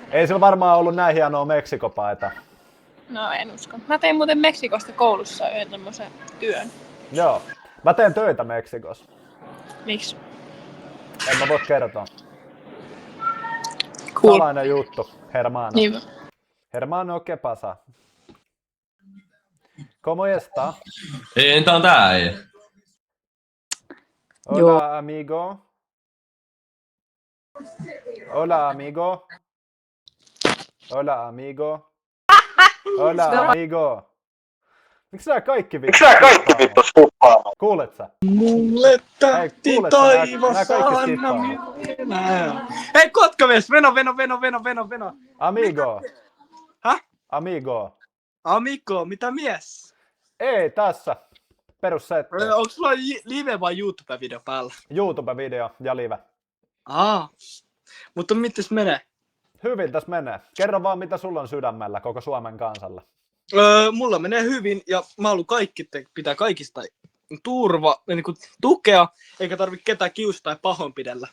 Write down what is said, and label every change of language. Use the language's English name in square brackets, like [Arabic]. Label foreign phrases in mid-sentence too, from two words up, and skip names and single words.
[Finnish] Ei sillä varmaan ollut näin hienoa Meksikopaita. No en usko. Mä tein muuten Meksikosta koulussa yhden tämmösen työn. Joo. Mä teen töitä Meksikossa. Miksi? En mä voi kertoa. Cool. Salainen juttu, hermano. Niin. [Spanish] Hermano, ¿qué pasa? ¿Cómo está? [Finnish] Ei, tää on tää, ei. [Spanish] Hola, amigo. Hola, amigo. Hola, amigo. Hola, amigo. [Finnish] Miksi nää kaikki vittu skuppaamaan? Kuulet sä? Mulle tähti taivassa anna Hei kotkamies, veno. Amigo. Häh? Amigo. Amigo, mitä mies? Ei, tässä. Perussetti. Onko sulla live vai YouTube-video päällä? YouTube-video ja live. Mutta mites menee? Hyvin tässä menee. Kerro vaan, mitä sulla on sydämellä koko Suomen kansalle. Mulla menee hyvin ja mä haluan pitää kaikista turva, niin kuin tukea, eikä tarvitse ketään kiusata tai pahoinpidellä.